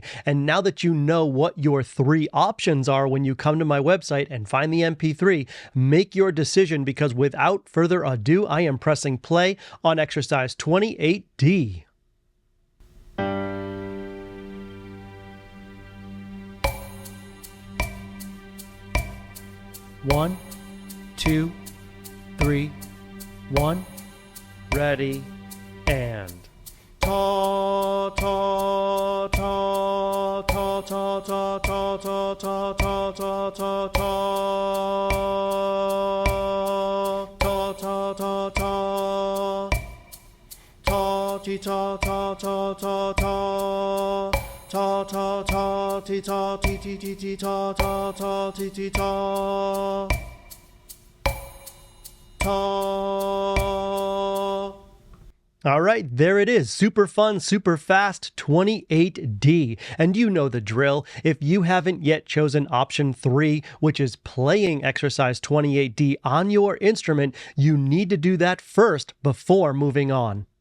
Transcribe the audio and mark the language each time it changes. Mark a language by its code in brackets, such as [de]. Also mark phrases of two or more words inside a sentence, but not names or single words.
[en] And now that you know what your 3 options are when you come to my website and find the MP3, make your decision because without further ado, I am pressing play on exercise 28D. One, 2, 3, 1. Ready, and ta ta ta ta ta ta ta ta ta ta ta ta ta ta ta ta ta ti ta ta ta ta ta ta ta ta ti ta ti ti ti ti ta ta ta ti ti ta ta. All right, there it is. Super fun, super fast, 28D. And you know the drill. If you haven't yet chosen option 3, which is playing exercise 28D on your instrument, you need to do that first before moving on.